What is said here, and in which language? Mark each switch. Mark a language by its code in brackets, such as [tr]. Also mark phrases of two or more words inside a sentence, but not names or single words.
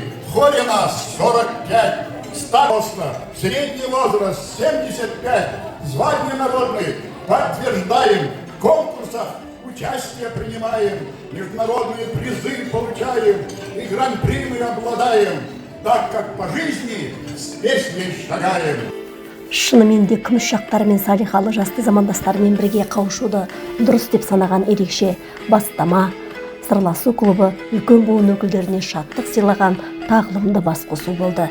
[ru] В хоре нас 45, староста, средний возраст 75. Звания народные подтверждаем. В конкурсах участие принимаем. Международные призы получаем. И гран-при мы обладаем. Так как по жизни с песней шагаем. [kk] Шынымен де күміс шақтары мен салихалы жасты замандастарымен бірге қауышуды дұрыс деп санаған ерекше бастама. Сырласу клубы үлкен буын өкілдеріне шаттық сыйлаған тағылымды басқосу болды.